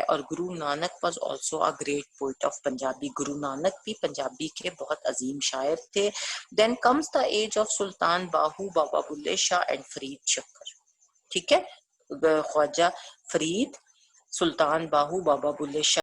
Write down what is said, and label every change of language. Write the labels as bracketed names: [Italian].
[English] اور Guru Nanak was also a great poet of Punjabi. [Urdu] Guru Nanak بھی پنجابی کے بہت عظیم شاعر تھے. [English] Then comes the age of Sultan Bahu, Baba Bulleh Shah and Farid Shakar. [Urdu] ٹھیک ہے، خواجہ فرید، سلطان باہو، بابا بلے شاہ